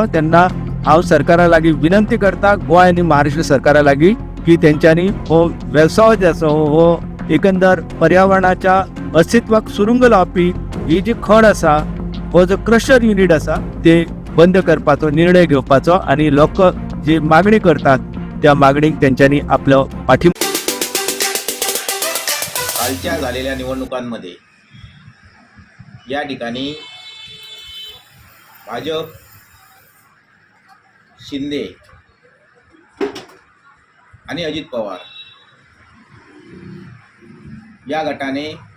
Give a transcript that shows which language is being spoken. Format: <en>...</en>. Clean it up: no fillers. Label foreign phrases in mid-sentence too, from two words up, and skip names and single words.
<kok>तेन्ना हांव सरकारा लागीं विनंती करता, गोंय आनी महाराष्ट्र सरकारा लागीं, की तेंच्यांनी हो वेवसाय जो आसा हो एकंदर पर्यावरणाच्या अस्तित्वाक सुरुंग लावपी ही जी खण आसा, हो जो क्रशर युनिट आसा ते बंद करपाचो निर्णय घेवपाचो आणि लोक जी मागणी करतात त्या मागणीक तेंच्यांनी आपलो पाठिंबा.</kok> <mr>कालच्या झालेल्या निवडणुकांमध्ये या ठिकाणी भाजप, शिंदे आणि अजित पवार या गटाने</mr>